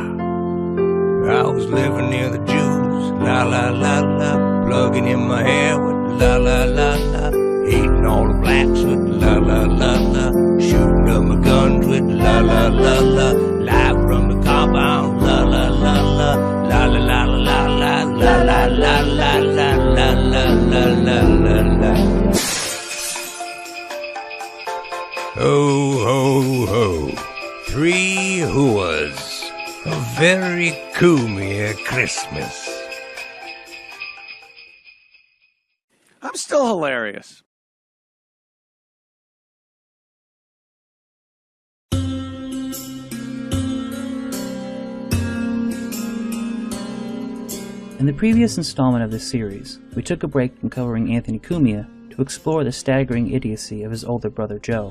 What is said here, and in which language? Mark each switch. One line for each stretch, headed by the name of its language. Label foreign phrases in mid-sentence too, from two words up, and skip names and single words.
English: I was living near the Jews, la-la-la-la, plugging in my hair with la-la-la-la, hating all the blacks with la-la-la-la, shooting up my guns with la-la-la-la, live from the compound, la-la-la-la, la-la-la-la-la, la-la-la-la-la-la-la-la-la-la. Ho, ho, ho. 3 hooahs. A very Kumia Christmas. I'm still hilarious. In the previous installment of this series, we took a break from covering Anthony Cumia to explore the staggering idiocy of his older brother Joe.